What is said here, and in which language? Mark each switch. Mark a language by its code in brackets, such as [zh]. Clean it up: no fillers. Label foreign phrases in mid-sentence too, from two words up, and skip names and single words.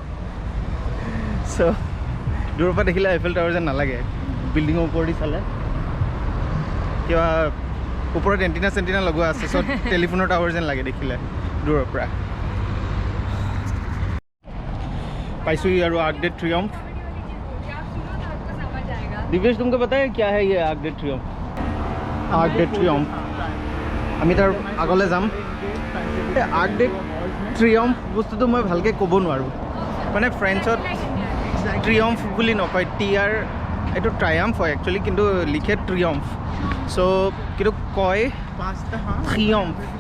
[as] চ' দূৰৰ পৰা দেখিলে আইফেল টাৱাৰ যেন নালাগে, বিল্ডিঙৰ ওপৰেদি চালে। কিবা ওপৰত এণ্টিনা লগোৱা আছে, চ' টেলিফোনৰ টাৱাৰ যেন লাগে দেখিলে দূৰৰ পৰা। পাইছোঁ আৰু আৰ্ক ডে ट्रियम्फ। [hi] दिव्येश तुमको पता है क्या है ये आर्क डे ट्रियम्फ? [as] आर्क डे ट्रियम्फ আমি তাৰ আগলৈ যাম। আৰ্ক ডে ট্ৰিয়ম্ফ বস্তুটো মই ভালকৈ ক'ব নোৱাৰোঁ, মানে ফ্ৰেঞ্চত ট্ৰিয়ম্ফ বুলি নকয়, এইটো ট্ৰায়াম্ফ হয় একচুৱেলি, কিন্তু লিখে ট্ৰিয়ম্ফ। চ' কিন্তু কয় ট্ৰিয়ম্ফ।